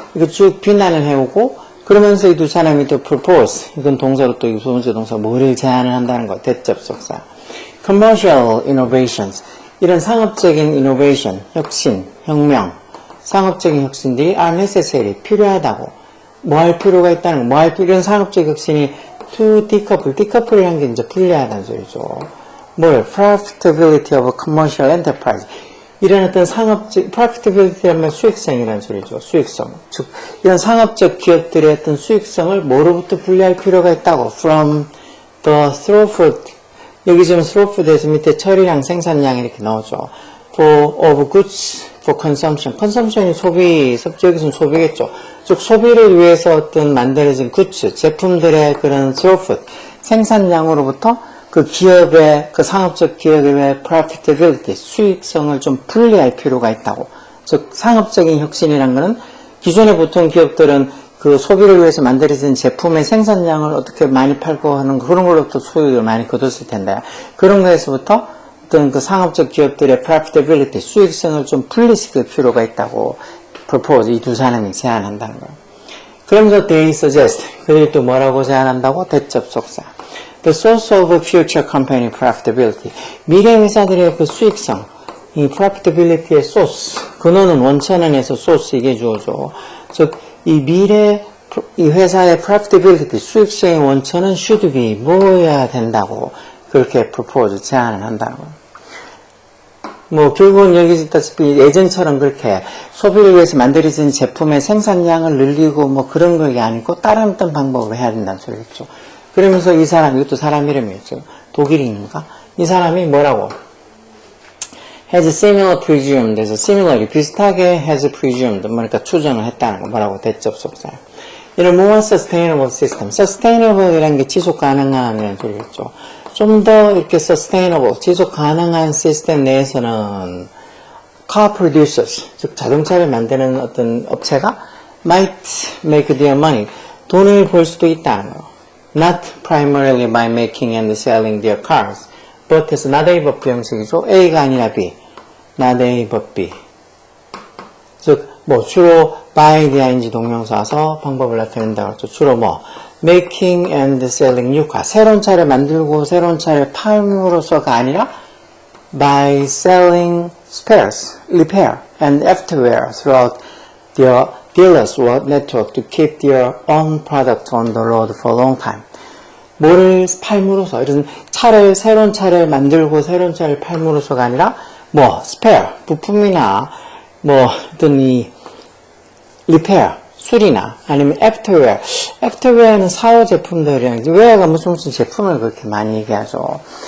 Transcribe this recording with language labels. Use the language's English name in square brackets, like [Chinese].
[Korean] 이거 쭉 비난을 해오고, 그러면서 이 두 사람이 또 propose, 이건 동사로 또 두 번째 동사, 뭐를 제안을 한다는 거, 대접속사. [English] commercial innovations, [Korean] 이런 상업적인 innovation, 혁신, 혁명, 상업적인 혁신들이 [English] are necessary, [Korean] 필요하다고. 할 필요가 있다는 거, 이런 상업적 혁신이 [English] to decouple [Korean] 이라는 게 이제 분리하다는 소리죠. [English] profitability of commercial enterprise. [Korean] 이런 어떤 profitability라는 말 수익성이라는 소리죠. 수익성. 즉, 이런 상업적 기업들의 어떤 수익성을 뭐로부터 분리할 필요가 있다고. [English] from the throughput. [Korean] 여기 지금 throughput에서 밑에 처리량, 생산량 이렇게 나오죠. [English] of goods for consumption. [Korean] consumption이 소비, 여기서는 소비겠죠. 즉, 소비를 위해서 어떤 만들어진 goods, 제품들의 그런 throughput, 생산량으로부터 그 기업의, 그 상업적 기업의 profitability, 수익성을 좀 분리할 필요가 있다고. 즉, 상업적인 혁신이란 거는 기존의 보통 기업들은 그 소비를 위해서 만들어진 제품의 생산량을 어떻게 많이 팔고 하는 그런 걸로부터 수익을 많이 거뒀을 텐데, 그런 거에서부터 어떤 그 상업적 기업들의 profitability, 수익성을 좀 분리시킬 필요가 있다고 propose, 이 두 사람이 제안한다는 거예요. 그러면서 [English] they suggest, [Korean] 그들이 또 뭐라고 제안한다고? 대접속사. [English] The source of future company profitability. [Korean] 미래 회사들의 그 수익성, 이 profitability의 source, 근원은 원천원에서 source 이게 주어져. 즉, 이 미래, 이 회사의 profitability, 수익성의 원천은 [English] should be, [Korean] 뭐여야 된다고 그렇게 propose, 제안을 한다는 거예요. 뭐, 결국은 여기 있다시피 예전처럼 그렇게 소비를 위해서 만들어진 제품의 생산량을 늘리고 뭐 그런 게 아니고 다른 어떤 방법을 해야 된다는 소리겠죠. 그러면서 이 사람, 이것도 사람 이름이었죠. 독일인인가? 이 사람이 뭐라고? [English] has similar presumed, [Korean] 그래서 similarly, 비슷하게 [English] has presumed, [Korean] 그러니까 추정을 했다는 거, 뭐라고? 대접속사. 이런 [English] more sustainable system, [Korean] sustainable이라는 게 지속 가능한 이런 소리겠죠. 좀 더 이렇게 sustainable, 지속 가능한 시스템 내에서는 [English] car producers, [Korean] 즉 자동차를 만드는 어떤 업체가 [English] might make their money, [Korean] 돈을 벌 수도 있다는 거. [English] Not primarily by making and selling their cars, but as not A but B [Korean] 형식이죠. A가 아니라 B, [English] not A but B. [Korean] 즉, 뭐 주로 by the ing 동명사서 방법을 나타낸다고 했죠. 주로 뭐 [English] making and selling new car, [Korean] 새로운 차를 만들고 새로운 차를 팔므로써가 아니라 [English] by selling spares, repair and afterwear throughout their dealers or network to keep their own product on the road for a long time. [Korean] 뭐를 팔므로써, 이런 차를, 새로운 차를 만들고 새로운 차를 팔므로써가 아니라 뭐 spare, 부품이나 뭐 어떤 이 repair, 수리나 아니면 afterwear. afterwear는 사후 제품들이랑 wear가 무슨 제품을 그렇게 많이 얘기하죠.